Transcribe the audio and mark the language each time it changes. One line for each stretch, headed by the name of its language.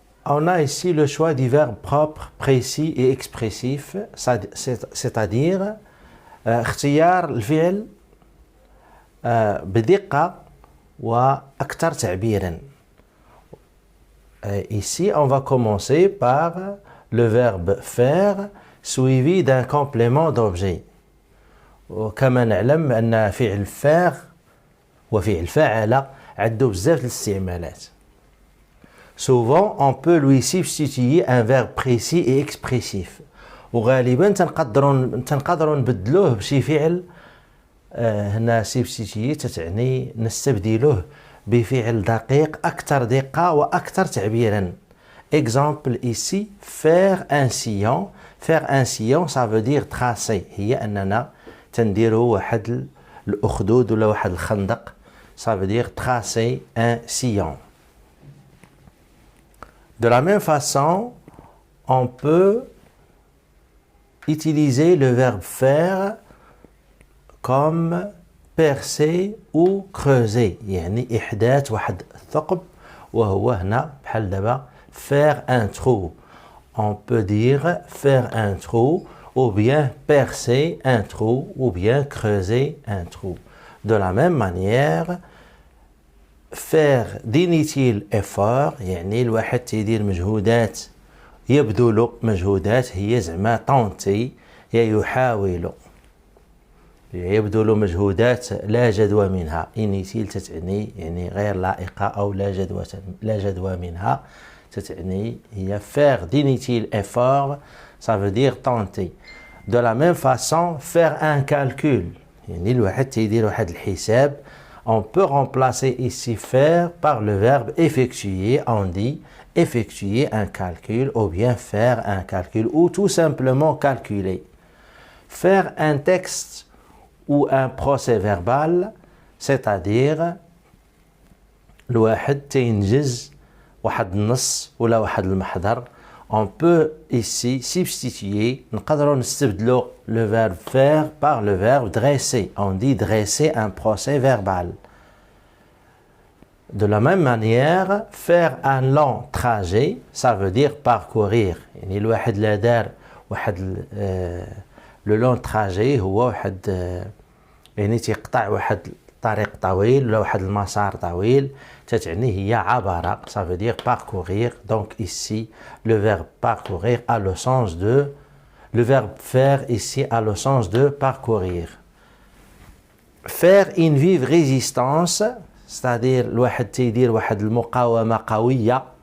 French: On a ici le choix du verbe propre, précis et expressif, c'est-à-dire
Arabic: اختيار الفعل بدقة وأكثر تعبيرا.
French: Ici, on va commencer par le verbe faire suivi d'un complément d'objet.
Arabic: وكما نعلم أن فعل faire وفعل فعل عنده بزاف الاستعمالات.
French: Souvent, on peut lui substituer un verbe précis et expressif.
Arabic: وغالبا تنقدروا نبدلوه بشي فعل هنا substituer تعني نستبدلوه بفعل دقيق أكثر دقة وأكثر تعبيرا.
French: Exemple ici, faire un sillon. Faire un sillon, ça veut dire tracer.
Arabic: هي أننا تنديروا واحد الأخدود ولا واحد الخندق.
French: Ça veut dire tracer un sillon. De la même façon, on peut utiliser le verbe faire comme percer ou creuser.
Arabic: يعني إحداث واحد الثقب وهو هنا بحال دابا
French: faire un trou. On peut dire faire un trou ou bien percer un trou ou bien creuser un trou. De la même manière, faire d'inutiles efforts
Arabic: يعني الواحد تيدير مجهودات يبذل مجهودات هي زعما طونتي يحاول يبذل مجهودات لا جدوى منها. inutile تتعني يعني غير لائقة أو لا جدوى منها تتعني هي
French: faire d'inutiles efforts, ça veut dire tenter. De la même façon, faire un calcul
Arabic: يعني الواحد تيدير واحد الحساب.
French: On peut remplacer ici faire par le verbe effectuer. On dit effectuer un calcul ou bien faire un calcul ou tout simplement calculer. Faire un texte ou un procès verbal, c'est-à-dire
Arabic: الواحد تينجز واحد النص ولا واحد المحضر.
French: On peut ici substituer,
Arabic: نقدروا نستبدلوا
French: le verbe faire par le verbe dresser. On dit dresser un procès verbal. De la même manière, faire un long trajet, ça veut dire parcourir.
Arabic: يعني الواحد لا دار واحد
French: le long trajet
Arabic: هو واحد يعني تيقطع واحد طريق طويل ولا واحد المسار طويل تتعني هي عبر.
French: Ça veut dire parcourir. Donc ici, le verbe parcourir a le sens de... Le verbe faire ici a le sens de parcourir. Faire une vive résistance, c'est-à-dire
Arabic: الواحد تيدير واحد المقاومة قوية.